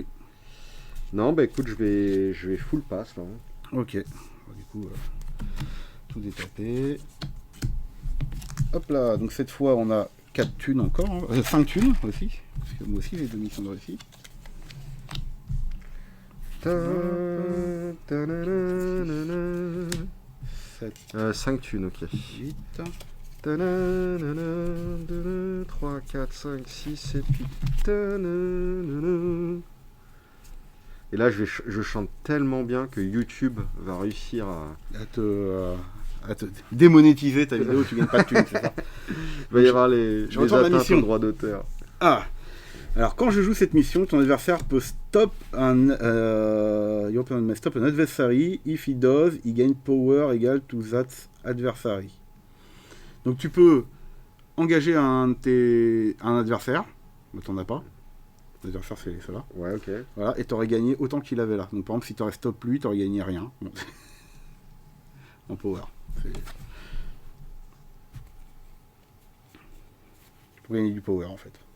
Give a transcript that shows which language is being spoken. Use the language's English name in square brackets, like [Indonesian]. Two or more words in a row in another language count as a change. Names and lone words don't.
[French] Non, bah écoute, je vais full pass là. Ok. Bon, du coup, tout est tapé. Hop là, donc cette fois on a 4 thunes encore. 5 thunes aussi. Parce que moi aussi j'ai 2 missions de réussite. Ta-na-na-na-na. 7, 5 thunes, ok. 8. 3, 4, 5, 6, 7, 8. Ta-na-na-na. Et là, je chante tellement bien que YouTube va réussir à À te démonétiser ta vidéo, tu gagnes pas de thunes, c'est ça? Il va y avoir les retourne à la atteintes mission. au droit d'auteur. Ah. Alors quand je joue cette mission, ton adversaire peut [English] stop an adversary. If he does, he gain power equal to that adversary. [French] Donc tu peux engager un adversaire, mais t'en as pas. L'adversaire c'est cela. Ouais, ok. Voilà, et t'aurais gagné autant qu'il avait là. Donc par exemple, si t'aurais stop lui, t'aurais gagné rien. Bon. En power. Pour gagner du power en fait.